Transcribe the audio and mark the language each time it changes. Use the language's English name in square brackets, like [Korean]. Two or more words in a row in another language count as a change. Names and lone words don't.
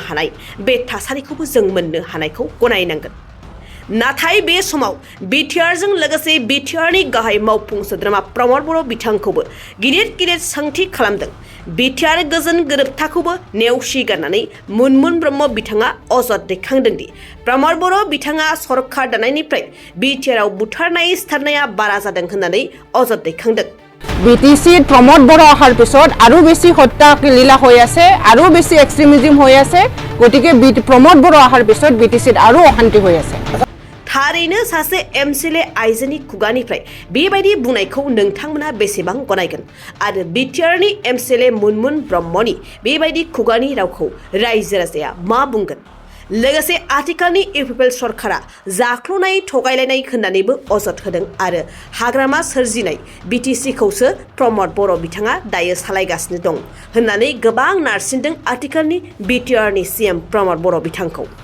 [Bodo] हानाय बे थासारिखौबो जों मोननो हानायखौ गनायनांगोन नाथाय बे समाव बिटिआरजों लोगोसे बिटिआरनि गाहाय मावफुं सोद्रोमा प्रमद बर' बिथांखौबो गिदिर सोंथि खालामदों बिटिआर गोजोन गोरोबथाखौबो नेवसिगारनानै मुनमुन ब्रह्म बिथाङा अजद दैखांदों दि प्रमद बर' बिथाङा सरकार दानायनिफ्राय बिटिआरआव बुथारनाय सिथारनाया बारा जादों होननानै अजद दैखांदों [Assamese] বিটিসি প্রমোদ বড় অহাৰ পিছত আৰু বেছি হত্যা লীলা হৈ আছে আৰু বেছি এক্সট্ৰিমিজম হৈ আছে গতিকে প্ৰমোদ বড় অহাৰ পিছত বিটিসিত আৰু অশান্তি হৈ আছে [Bodo] थारैनो सासे एमसिएलए आइजोनि खुगानिफ्राय बेबायदि बुंनायखौ नोंथांमोना बेसेबां गनायगोन आरो बिटिआरनि एमसिएलए मुनमुन ब्रह्मनि बेबायदि खुगानि रावखौ रायजो राजाया मा बुंगोन लोगोसे आथिखालनि इउपिपिएल सरकारा जाख्ल'नाय थगायलायनाय होननानैबो अजद होदों आरो हाग्रामा सोरजिनाय बिटिसिखौसो प्रमद बर' बिथाङा दायो सालायगासिनो दं होननानै गोबां नारसिनदों आथिखालनि बिटिआरनि सिएम प्रमद बर' बिथांखौ